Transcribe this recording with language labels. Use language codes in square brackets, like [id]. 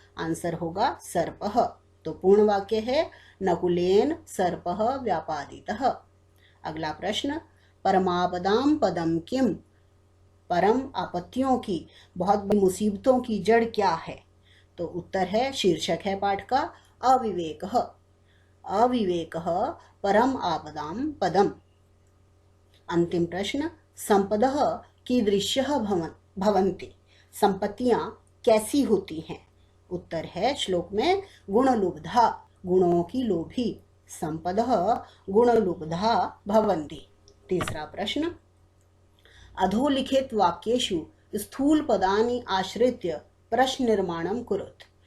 [hi] Answer होगा सर्पः। तो पूर्ण वाक्य है [sa] नकुलेन सर्पः व्यापादितः। [hi] अगला प्रश्न, [sa] परमापदाम पदम किम। [hi] परम आपत्तियों की, बहुत बड़ी मुसीबतों की जड़ क्या है? तो उत्तर है, शीर्षक है पाठ का, अविवेकः। [sa] अविवेकः परम आपदाम पदम। अंतिम प्रश्न, संपदः कीदृश्यः भवन्ति। [hi] संपत्तियां कैसी होती हैं? उत्तर है श्लोक में गुणलुब्धा, गुणों की लोभी। [sa] संपदः गुणलुब्धा भवन्ति। [hi] तीसरा प्रश्न, [sa] अधोलिखित वाक्येषु स्थूल पदानि आश्रित्य प्रश्न निर्माणम कुरुत।